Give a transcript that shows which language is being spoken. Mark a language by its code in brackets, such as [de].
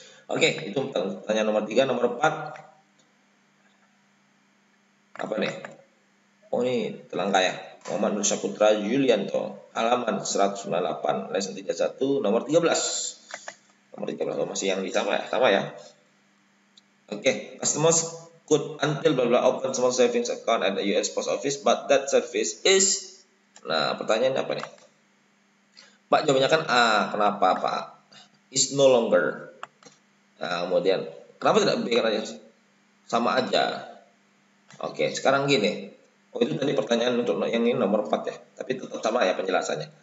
[id] Oke, itu pertanyaan nomor 3. Nomor 4 apa nih? Oh, ini Telangka ya. Muhammad Nur Saputra Yulianto, halaman 198, lesson 31, nomor 13. Nomor 13 masih yang sama ya. [en] Oke, customers could until bla bla open small savings account at the US Post Office, but that service is. [id] Nah, pertanyaannya apa nih? Pak, jawabannya kan A. Kenapa Pak? [en] Is no longer. [id] Nah, kemudian kenapa tidak B kan aja? Sama aja. Oke, sekarang gini. Oh, itu tadi pertanyaan untuk yang ini nomor 4 ya. Tapi tetap sama ya penjelasannya.